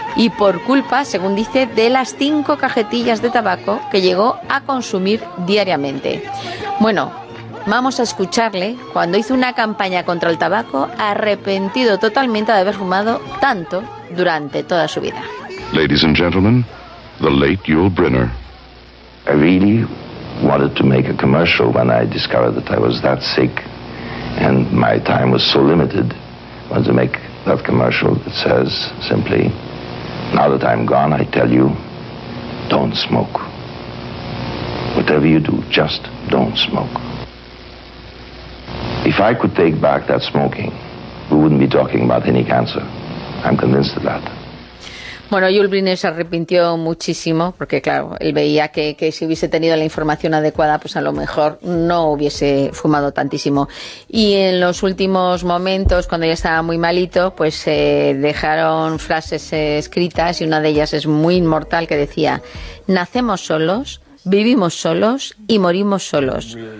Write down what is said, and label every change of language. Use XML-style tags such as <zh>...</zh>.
<es>Y por culpa, según dice, de las 5 cajetillas de tabaco que llegó a consumir diariamente. Bueno, vamos a escucharle cuando hizo una campaña contra el tabaco, arrepentido totalmente de haber fumado tanto durante toda su vida.</es> <en>Ladies and gentlemen, the late Yul Brynner. I really wanted to make a commercial when I discovered that I was that sick and my time was so limited. Want to make that commercial that says simply, now that I'm gone, I tell you, don't smoke. Whatever you do, just don't smoke. If I could take back that smoking, we wouldn't be talking about any cancer. I'm convinced of that.</en> <es>Bueno, Yul Brynner se arrepintió muchísimo porque, claro, él veía que si hubiese tenido la información adecuada, pues a lo mejor no hubiese fumado tantísimo. Y en los últimos momentos, cuando ya estaba muy malito, pues dejaron frases escritas y una de ellas es muy inmortal, que decía: nacemos solos, vivimos solos y morimos solos.</es>